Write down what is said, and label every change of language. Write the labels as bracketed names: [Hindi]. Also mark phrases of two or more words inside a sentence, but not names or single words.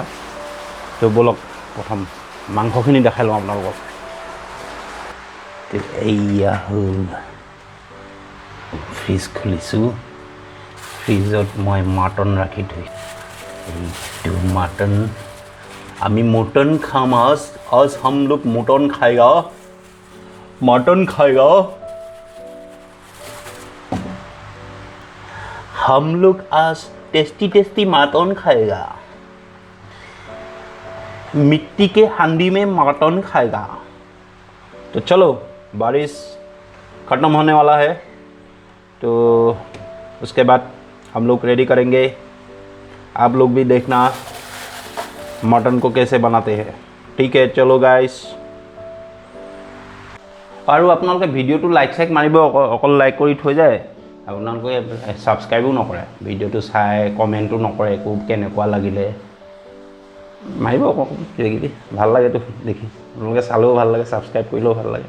[Assamese] তো ব'লক প্ৰথম মাংসখিনি দেখাই লওঁ আপোনালোকক। এয়া হ'ল ফ্ৰিজ খুলিছোঁ, ফ্ৰিজত মই মাটন ৰাখি থৈছোঁ। এইটো মাটন, আমি মটন খাম আজ [Hindi] हम लोग मटन खाएगा, मटन खाएगा। हम लोग आज टेस्टी टेस्टी मटन खाएगा, मिट्टी के हांडी में मटन खाएगा। तो चलो, बारिश ख़त्म होने वाला है, तो उसके बाद हम लोग रेडी करेंगे। आप लोग भी देखना मटन को कैसे बनाते हैं, ठीक है? चलो गाइस। [Assamese] আৰু আপোনালোকে ভিডিঅ'টো লাইক চাইক মাৰিব, অকল লাইক কৰি থৈ যায়। আপোনালোকে ছাবস্ক্ৰাইবো নকৰে, ভিডিঅ'টো চাই কমেণ্টো নকৰে, একো কেনেকুৱা লাগিলে মাৰিব আকৌ কিবা কিবি। ভাল লাগেতো দেখি, আপোনালোকে চালেও ভাল লাগে, ছাবস্ক্ৰাইব কৰিলেও ভাল লাগে।